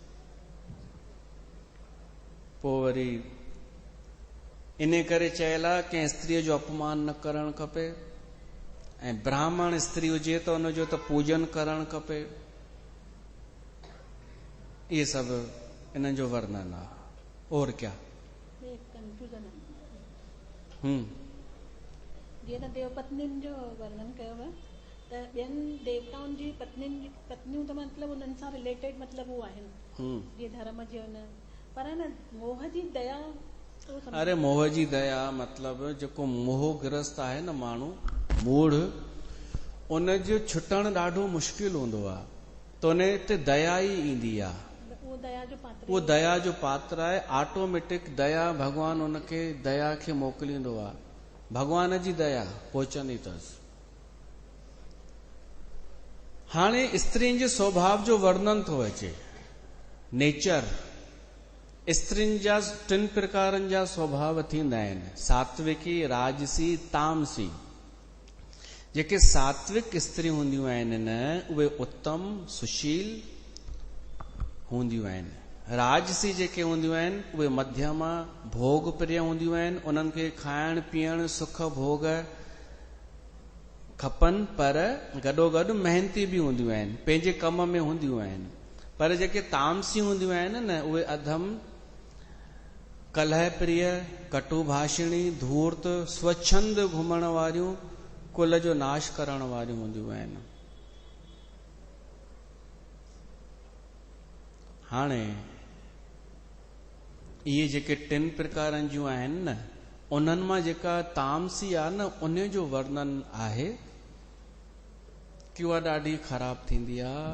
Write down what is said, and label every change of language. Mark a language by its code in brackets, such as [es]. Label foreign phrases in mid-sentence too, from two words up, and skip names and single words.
[sd] पोइ वरी इन करे चयल आहे कंहिं स्त्रीअ जो अपमान न करणु खपे, ऐं ब्राह्मण स्त्री हुजे त उनजो त पूजन करणु खपे। इहे सभु इन्हनि जो वर्णन आहे। [hi] और क्या? [sd] कंफ्यूजन आहे। जीअं त देवपत्नियुनि जो वर्णन कयो आहे, त ॿियनि देवताउनि जी पत्नियूं त मतिलबु उन्हनि सां रिलेटेड मतिलबु उहे आहिनि, जीअं धर्म जी हुन, पर न मोह जी दया। अरे मोह जी दया मतिलबु जेको मोहग्रस्त आहे न माण्हू, मूढ़, उनजो छुटणु ॾाढो मुश्किल हूंदो आहे, त उन ते दया ई ईंदी आहे। उहो दया जो पात्र आहे। ऑटोमेटिक दया, भगवान उनखे दया खे मोकिलींदो आहे। भगवान जी दया पहुचंदी अथसि। हाणे स्त्रियुनि जे स्वभाव जो वर्णन थो अचे। नेचर स्त्रियुनि जा 3 प्रकारनि जा स्वभाव थींदा आहिनि, सात्विकी, राजसी, तामसी। जेके सात्विक स्त्री हूंदियूं आहिनि न, उहे उत्तम सुशील हूंदियूं आहिनि। राजसी जेके हूंदियूं आहिनि उहे मध्यमा भोग प्रिय हूंदियूं आहिनि। उन्हनि खे खाइण पीअण सुख भोग खपनि, पर गॾोगॾु मेहनती बि हूंदियूं आहिनि, पंहिंजे कम में हूंदियूं आहिनि। पर जेके तामसी हूंदियूं आहिनि न, उहे अधम, कलह प्रिय, कटु भाषिणी, धूर्त, स्वच्छंद घुमण वारियूं, कुल जो नाश करण वारियूं हूंदियूं आहिनि। हाणे इहे जेके 3 प्रकारनि जूं आहिनि न, उन्हनि मां जेका तामसी आहे न, उन जो वर्णन आहे कि उहा ॾाढी ख़राब थींदी आहे।